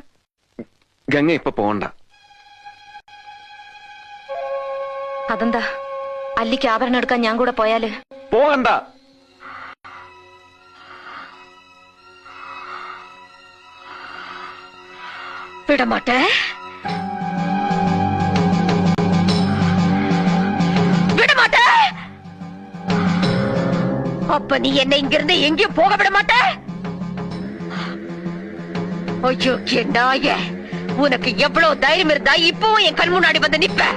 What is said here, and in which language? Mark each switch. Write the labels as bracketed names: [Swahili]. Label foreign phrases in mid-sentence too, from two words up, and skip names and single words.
[Malayalam] ഗംഗ ഇപ്പൊ പോണ്ട. അതെന്താ? അല്ലിക്ക് ആഭരണം എടുക്കാൻ ഞാൻ കൂടെ പോയാല്? പോകണ്ട. വിടമാട്ടെ, [Tamil] விடமாட்டே. அப்ப நீ என்னை இங்கிருந்து எங்கேயும் போக விட மாட்டே. ஐயோ நாயே, உனக்கு எவ்வளவு தைரியம் இருந்தா இப்பவும் என் கண் முன்னாடி வந்து நிப்ப?